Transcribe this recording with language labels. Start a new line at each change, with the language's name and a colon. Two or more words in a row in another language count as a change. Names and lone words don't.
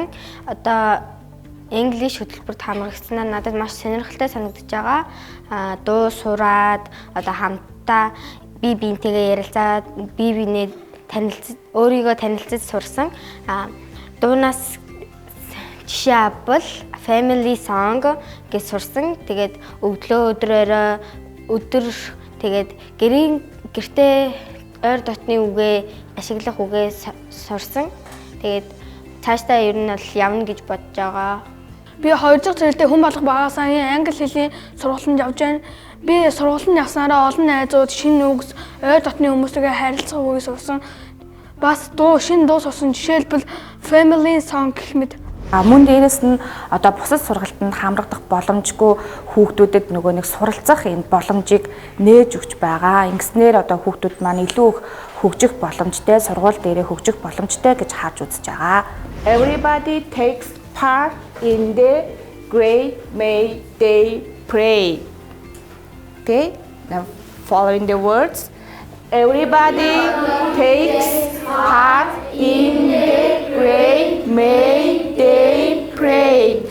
Mongolian: Одоо English хөтөлбөрт хамрагдсанаа надад маш сонирхолтой санагдаж байгаа. Дуу сураад одоо хамтдаа бие биентэйгээ ярилцаад бие биенээ өөрийгөө танилцаж сурсан. Дуунаас жишээ авбал
English: family song
Mongolian: гэж сурсан. Тэгээд өглөө өдөр тэгээд гэртээ ойр дотны үгээ ашиглах үгээ сурсан. Тэгээд цаашдаа ер нь бол явна гэж бодож байгаа. Би 2 дахь жилдээ хүн болох багаасаа англи хэлний сургалтанд явж байна. Би сургалтанд явснараа олон найзууд шинэ үгс ойр дотны хүмүүстэйгээ харилцах үгийг сурсан. Бас шинэ дуу сурсан. Жишээлбэл
English: family song
Mongolian: гэх мэт. Мөн дээрээс нь одоо бусад сургалтанд хамрагдах боломжгүй хүүхдүүдэд нөгөө нэг суралцах энэ боломжийг нээж өгч байгаа. Ингэснээр одоо хүүхдүүд маань илүү их хөгжих боломжтой, сургууль дээрээ хөгжих боломжтой гэж харж үзэж байгаа.
English: Everybody takes part in the great May Day parade. Okay, now following the words. Everybody takes part in the great May Day parade.